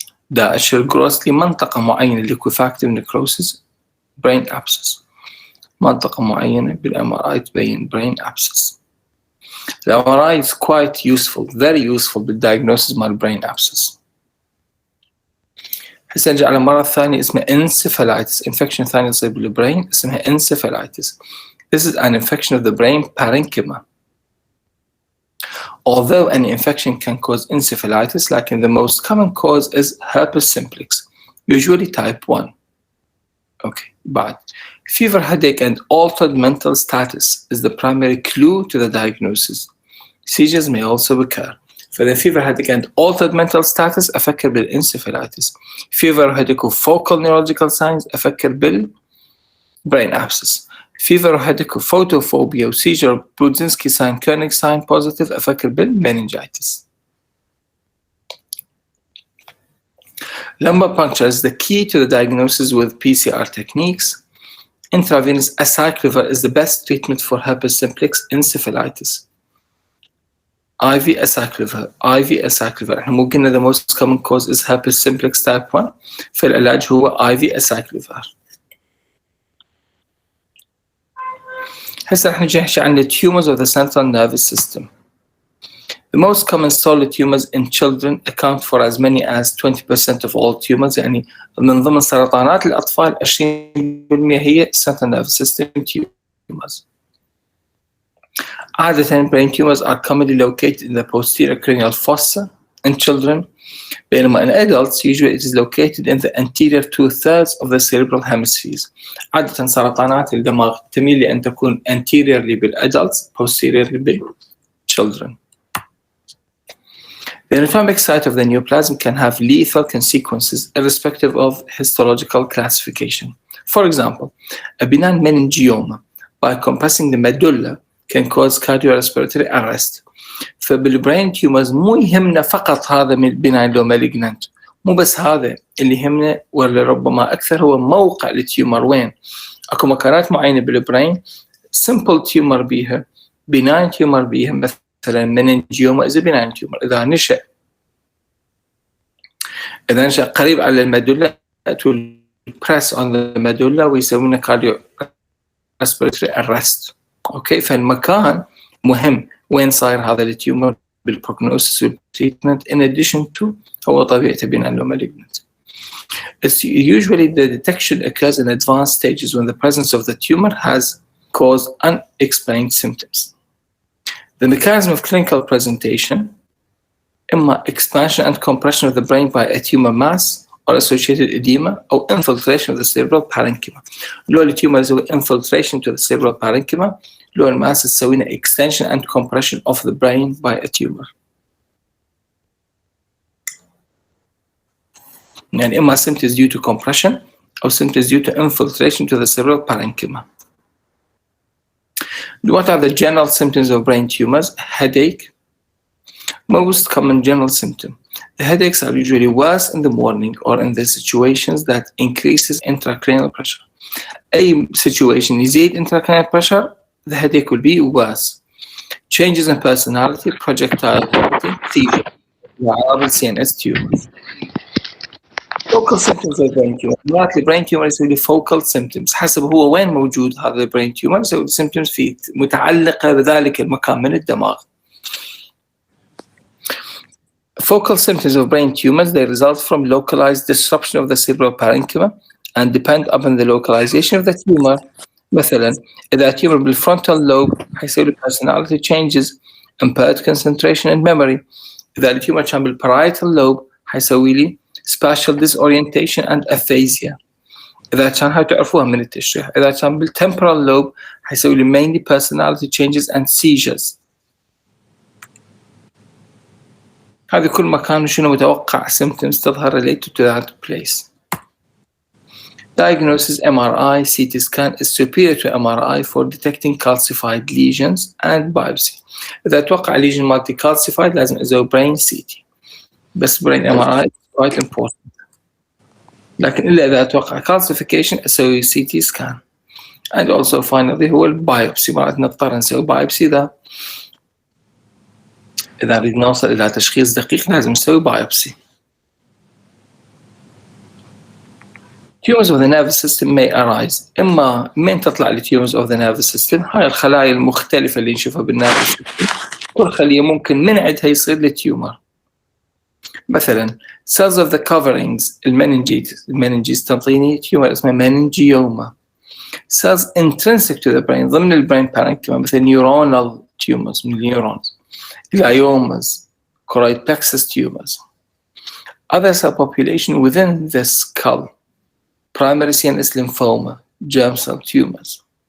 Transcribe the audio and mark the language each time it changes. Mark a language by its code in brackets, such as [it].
[ar] ده أشير جروس لمنطقة معينة [en] liquefactive necrosis brain abscess. [ar] منطقة معينة بالMRI تبين brain abscess. [en] The MRI is quite useful, very useful بالdiagnosis [ar] مال [en] brain abscess. [ar] هسه نرجع على مرض ثاني اسمه encephalitis. infection ثانية تصير بالبرين اسمها encephalitis. [en] This is an infection of the brain parenchyma. Although any infection can cause encephalitis, like in the most common cause is herpes simplex, usually type 1. Okay, but fever, headache, and altered mental status is the primary clue to the diagnosis. Seizures may also occur. For the fever, headache, and altered mental status [ar] أفكر [en] بالencephalitis. Fever, headache, focal neurological signs [ar] أفكر [en] بالbrain abscess. Fever, headache, photophobia, seizure, Brudzinski sign, Koenig sign positive [ar] أفكر [en] بالmeningitis. Lumbar puncture is the key to the diagnosis with PCR techniques. Intravenous acyclovir is the best treatment for herpes simplex encephalitis. IV acyclovir. [ar] احنا مو قلنا [en] the most common cause is herpes simplex type 1. [ar] فالعلاج هو IV acyclovir. هسه احنا نحكي عن [en] the tumors of the central nervous system. The most common solid tumors in children account for as many as 20% of all tumors. [ar] يعني من ضمن سرطانات الأطفال 20% هي [en] central nervous system tumors. [ar] عادة [en] brain tumors are commonly located in the posterior cranial fossa in children, [ar] بينما [en] in adults usually it is located in the anterior 2/3 of the cerebral hemispheres. [ar] عادة سرطانات الدماغ تميل لأن تكون anteriorly بالadults, posteriorly بالchildren. [en] The anatomic site of the neoplasm can have lethal consequences irrespective of histological classification. For example, a benign meningioma by compressing the medulla can cause cardiorespiratory arrest. [ar] فبالبرين تيومرز مو يهمنا فقط هذا من benign لو malignant، مو بس هذا اللي يهمنا، ولا ربما أكثر هو موقع التيومر وين. أكو مكانات معينة بالبرين simple تيومر بيها، benign تيومر بيها، مثلا [en] meningioma is a benign tumor. [ar] إذا نشأ قريب على المدلة [en] it will press on the medulla [ar] ويسوينا [en] cardiorespiratory arrest. [ar] اوكي، فالمكان مهم وين صاير هذا التيومر بالبروجنوسيس والتريتمنت [en] in addition to [ar] هو طبيعته [en] benign or malignant. It's usually the detection occurs in advanced stages when the presence of the tumor has caused unexplained symptoms. The mechanism of clinical presentation: [ar] إما [en] expansion and compression of the brain by a tumor mass or associated edema or infiltration of the cerebral parenchyma. [ar] لو التيومر يسوي [en] infiltration to the cerebral parenchyma، [ar] لو الماس تسوينا [en] extension and compression of the brain by a tumor. [ar] يعني إما [en] symptoms due to compression or symptoms due to infiltration to the cerebral parenchyma. What are the general symptoms of brain tumors? Headache. Most common general symptom. The headaches are usually worse in the morning or in the situations that increases intracranial pressure. [ar] أي [en] situation يزيد intracranial pressure, the headache will be worse. Changes in personality, projectile vomiting, fever, [ar] وأعراض [en] CNS tumors. Focal symptoms of brain tumor. [ar] مرات البرين tumor يسوي [en] focal symptoms [ar] حسب هو وين موجود هذا البرين tumor، يسوي symptoms فيه متعلقة بذلك المكان من الدماغ. [en] Focal symptoms of brain tumors, they result from localized disruption of the cerebral parenchyma and depend upon the localization of the tumor. [ar] مثلا إذا [en] tumor بالfrontal lobe [ar] حيصير [en] personality changes, impaired concentration and memory. إذا الtumor كان بالparietal lobe [ar] حيسوي لي [en] spatial disorientation and aphasia. [ar] إذا كان هاي تعرفوها من التشريح. إذا كان [en] بالtemporal lobe [ar] حيسوي لي [en] mainly personality changes and seizures. [ar] هذه كل ما كان شنو متوقع symptoms تظهر [en] related to that place. Diagnosis MRI CT scan is superior to MRI for detecting calcified lesions and biopsy. [ar] إذا أتوقع lesion مالتي calcified لازم أسوي [en] brain CT. [ar] بس [en] brain MRI is quite important. [ar] لكن إلا إذا أتوقع calcification أسوي [en] CT scan. And also finally [ar] هو البايوبسي. مرات نضطر نسوي بايوبسي إذا نريد نوصل إلى تشخيص دقيق لازم نسوي بايوبسي. [en] Tumors of the nervous system may arise. [ar] إما من تطلع لي [en] tumors of the nervous system [ar] هاي الخلايا المختلفة اللي نشوفها بالنيرفس سيستم. كل خلية ممكن من عندها يصير لي تيومر. مثلا [en] cells of the coverings [ar] المننجيز تنطيني تيومر اسمه meningioma. [en] cells intrinsic to the brain [ar] ضمن البرين [en] parenchyma [ar] مثل [en] neuronal tumors من النيورونز. gliomas, choroid plexus tumors. Other cell population within the skull, primary CNS lymphoma, germ cell tumors.